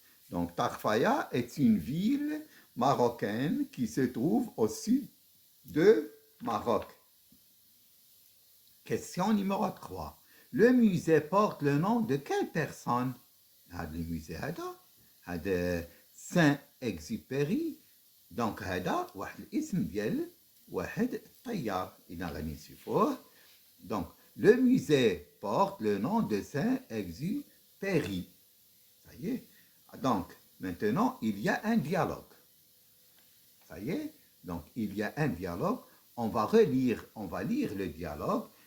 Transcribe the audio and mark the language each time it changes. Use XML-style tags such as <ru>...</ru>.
<fr>Donc, Tarfaya est une ville marocaine qui se trouve au sud de Maroc. Question numéro 3. Le musée porte le nom de quelle personne? Le musée</fr> <ar>هذا</ar> <fr>Saint-Exupéry.</fr> <ar>Donc هذا واحد الاسم ديال واحد الطيار. إذا غادي نشوفوه.</ar> <fr>Donc le musée porte le nom de Saint-Exupéry. Ça y est. Donc maintenant il y a un dialogue. Ça y est. Donc il y a un dialogue. On va lire le dialogue.</fr>